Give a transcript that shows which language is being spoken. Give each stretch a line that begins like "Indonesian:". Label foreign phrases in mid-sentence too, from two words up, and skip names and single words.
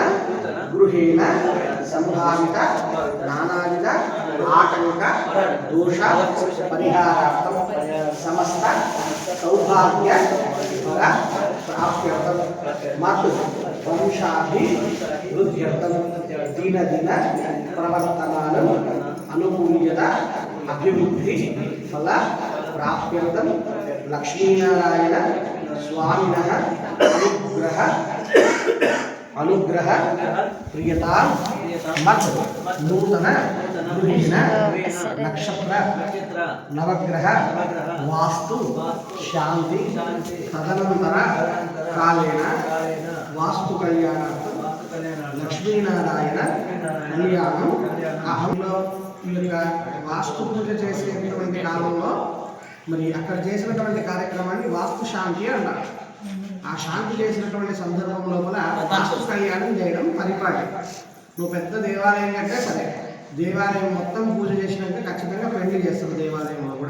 Sanskrit: गृहेण संभावित नानाविध आटंक दोष परिहारार्थं समस्त सौभाग्य फल प्राप्त्यर्थं मत् वंशाभिवृद्ध्यर्थं दिन दिन प्रवर्तमानं अनुकूल्यता अभिवृद्धि फल प्राप्त्यर्थं लक्ष्मीनारायण स्वामिनः अनुग्रह प्रियता मत नूतन गृहेण नक्षत्र नवग्रह वास्तु शांति तदनंतर कालेन वास्तु कल्याणार्थं लक्ष्मीनारायण कल्याणं अहंలో
Telugu: ఈ యొక్క వాస్తు పూజ చేసేటువంటి కాలంలో మరి అక్కడ చేసినటువంటి కార్యక్రమాన్ని వాస్తు శాంతి అంటారు. ఆ శాంతి చేసినటువంటి సందర్భం లోపల వాస్తు కళ్యాణం చేయడం పరిపాటి. నువ్వు పెద్ద దేవాలయం కంటే సరే, దేవాలయం మొత్తం పూజ చేసినాక ఖచ్చితంగా పెళ్లి చేస్తారు దేవాలయంలో కూడా.